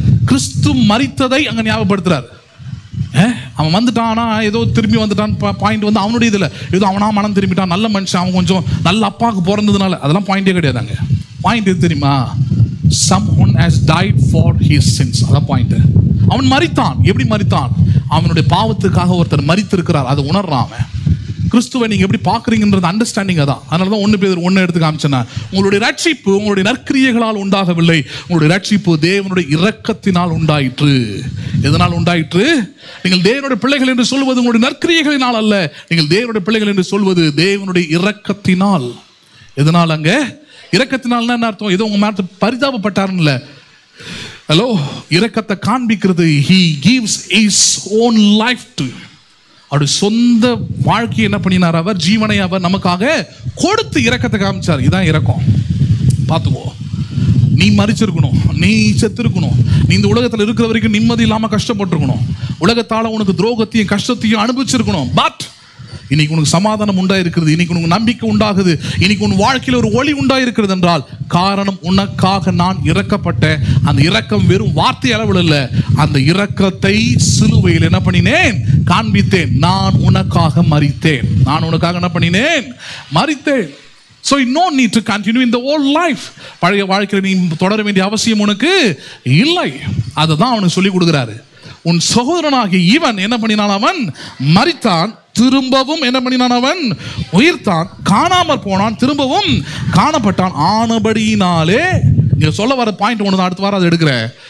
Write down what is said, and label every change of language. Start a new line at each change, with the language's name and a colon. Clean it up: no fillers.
Tamil: கிறிஸ்து மரித்ததை அங்க ஞாபகப்படுத்துறாரு. அவன் வந்துட்டானா, ஏதோ திரும்பி வந்துட்டான் பாயிண்ட் வந்து அவனுடைய இதில் ஏதோ அவனா மனம் திரும்பிட்டான், நல்ல மனுஷன், அவன் கொஞ்சம் நல்ல அப்பாவுக்கு பிறந்ததுனால, அதெல்லாம் பாயிண்டே கிடையாதாங்க. பாயிண்ட் எது தெரியுமா,
English: someone has died for his sins.
Tamil: அதான் பாயிண்ட். அவன் மரித்தான். எப்படி மரித்தான், அவனுடைய பாவத்துக்காக ஒருத்தர் மரித்திருக்கிறார், அதை உணர்றான் அவன். கிறிஸ்துவை நீங்க எப்படி பார்க்குறீங்கன்றது அண்டர்ஸ்டாண்டிங் அதான். அதனால தான் 1 பேதுரு 1 எடுத்து காமிச்சேன்னா, உங்களுடைய ரட்சிப்பு உங்களுடைய நற்கிரியைகளால் உண்டாகவில்லை, உங்களுடைய ரட்சிப்பு தேவனுடைய இரக்கத்தினால் உண்டாயிற்று. எதனால் உண்டாயிற்று, நீங்கள் தேவனுடைய பிள்ளைகள் என்று சொல்வது உங்களுடைய நற்கிரியைகளினால் அல்ல, நீங்கள் தேவனுடைய பிள்ளைகள் என்று சொல்வது தேவனுடைய இரக்கத்தினால். எதனால், அங்க இரக்கத்தினால் என்ன அர்த்தம், ஏதோ உங்க மேல பரிதாபப்பட்டாருன்னு இல்லை. ஹலோ, இரக்கத்தை காண்பிக்கிறது,
English: he gives his own life to you.
Tamil: அவருடைய சொந்த வாழ்க்கையை என்ன பண்ணினார், அவர் ஜீவனை அவர் நமக்காக கொடுத்து இரக்கத்தை காமிச்சார். இதான் இரக்கம். பார்த்துக்கோ, நீ மரிச்சிருக்கணும், நீ செத்துருக்கணும், நீ இந்த உலகத்தில் இருக்கிற வரைக்கும் நிம்மதி இல்லாமல் கஷ்டப்பட்டிருக்கணும், உலகத்தால் உனக்கு துரோகத்தையும் கஷ்டத்தையும் அனுபவிச்சிருக்கணும். பட் இன்னைக்கு உனக்கு சமாதானம் உண்டாயிருக்கிறது, இன்னைக்கு உனக்கு நம்பிக்கை உண்டாகுது, இன்னைக்கு உன் வாழ்க்கையில் ஒரு ஒளி உண்டாயிருக்கிறது என்றால் காரணம் உனக்காக நான் இறக்கப்பட்டேன். அந்த இரக்கம் வெறும் வார்த்தை அளவில் இல்லை, அந்த இரக்கத்தை சிலுவையில் என்ன பண்ணினேன், காண்பித்தேன். நான் உனக்காக மரித்தேன், நான் உனக்காக என்ன பண்ணினேன், மரித்தேன்.
English: So you no need to continue in the old life.
Tamil: பழைய வாழ்க்கையில் நீ தொடர வேண்டிய அவசியம் உனக்கு இல்லை. அதை தான் அவனுக்கு சொல்லி கொடுக்குறாரு. உன் சகோதரனாகிய இவன் என்ன பண்ணினான், அவன் மரித்தான், திரும்பவும் என்ன பண்ணினான், அவன் உயிர்த்தான், காணாமற் போனான், திரும்பவும் காணப்பட்டான். ஆனபடியினாலே, இங்க சொல்ல வர பாயிண்ட் ஒன்று தான், அடுத்த வாரம் அதை எடுக்கிறேன்.